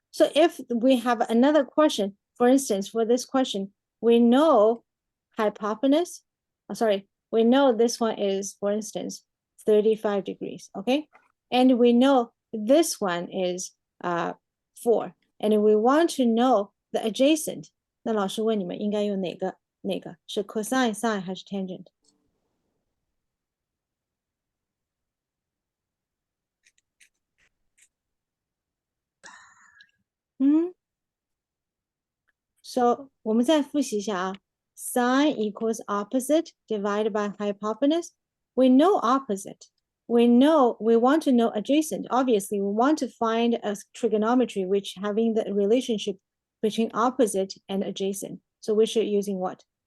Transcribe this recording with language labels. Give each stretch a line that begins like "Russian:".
English: So if we have another question, for instance, for this question, we know hypotenuse, we know this one is, for instance, 35 degrees, okay? And we know this one is 4, and we want to know the adjacent.
Chinese: 那老师问你们应该用哪个？是 cosine, sine 还是 tangent？ So 我们再复习一下啊。
English: Sine equals opposite divided by hypotenuse. We know opposite. We want to know adjacent. Obviously, we want to find a trigonometry which having the relationship between opposite and adjacent. So we should using what?